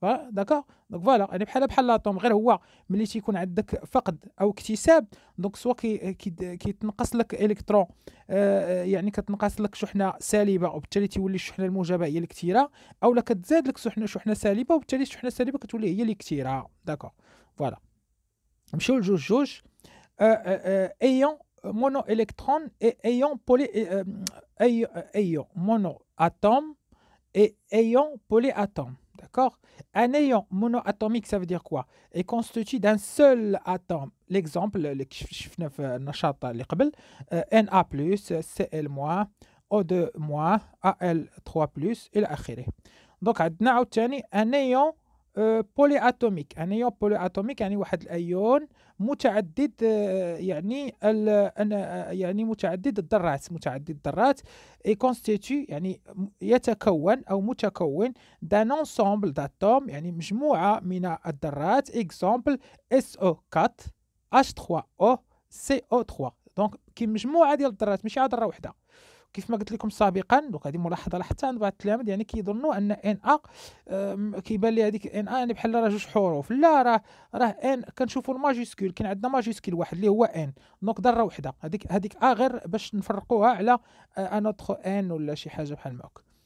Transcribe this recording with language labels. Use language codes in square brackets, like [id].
[ar] داكوغ، دونك فوالا يعني بحال لاطوم، غير هو ملي تيكون عندك فقد او اكتساب دونك سوا كيتنقص لك الكترون، يعني كتنقص لك شحنه سالبه وبالتالي تولي الشحنه الموجبه هي الكثيره، او لا كتزاد لك شحنه سالبه وبالتالي الشحنه السالبه كتولي هي اللي كثيره. داكوغ، فوالا نمشيو لجوج ايون مونو الكترون اي ايون بولي ايون مونو اتوم اي ايون بولي اتوم. [fr] d'accord. Un ion monoatomique, ça veut dire quoi? Est constitué d'un seul atome. [ar] L'exemple اللي شفنا في النشاط اللي قبل Na+, Cl-, O2-, Al3+, إلى آخره. دونك عندنا عاوتاني ان ايون بولي اتوميك. ان ايون بولي اتوميك يعني واحد الايون متعدد يعني يعني متعدد الذرات. متعدد الذرات اي كونستيتي يعني يتكون او متكون دان انسومبل داتوم يعني مجموعه من الذرات. اكزامبل SO4 H3O CO3. دونك كي مجموعه ديال الذرات ماشي عاد ذره وحده. كيف ما قلت لكم سابقا، دونك هذه ملاحظه لاحظتها عند بعض التلاميذ، يعني كيظنوا ان ان ا كيبان لي هذيك ان ا يعني بحال راه جوج حروف. لا، راه ان كنشوفوا الماجيسكول. كاين عندنا ماجيسكول واحد اللي هو ان، دونك ذره وحده. هذيك ا غير باش نفرقوها على ان اوتر ان ولا شي حاجه بحال هكا.